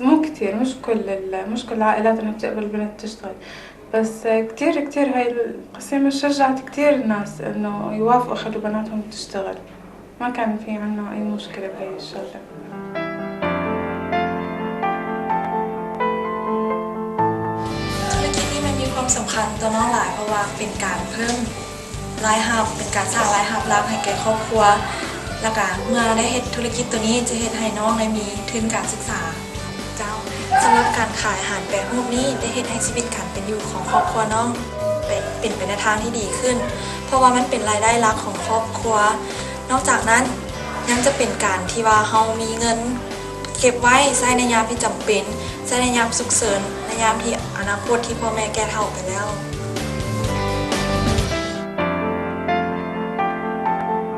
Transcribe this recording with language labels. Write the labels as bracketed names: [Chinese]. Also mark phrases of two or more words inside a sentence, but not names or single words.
[Arabic] مو كتير، مش كل العائلات انها بتقبل البنت تشتغل، بس كتير هاي القسيمة شجعت كتير الناس انه يوافقوا يخلوا بناتهم تشتغل. ما كان في عنا اي مشكلة بهاي الشغلة. [Thai] ธุรกิจนี้มันมีความสำคัญต่อน้องหลายเพราะว่าเป็นการเพิ่มรายรับเป็นการสร้างรายรับหลักให้แก่ครอบครัว แล้วก็เมื่อได้เฮ็ดธุรกิจตัวนี้จะเฮ็ดให้น้องได้มีทุนการศึกษาเจ้าสำหรับการขายอาหารแปรรูปนี้ได้เฮ็ดให้ชีวิตการเป็นอยู่ของครอบครัวน้องเป็นไปในทางที่ดีขึ้นเพราะว่ามันเป็นรายได้หลักของครอบครัวนอกจากนั้นยังจะเป็นการที่ว่าเฮามีเงินเก็บไว้ใช้ในยามที่จำเป็นใช้ในยามฉุกเฉินในยามที่อนาคตที่พ่อแม่แก่เฒ่าไปแล้ว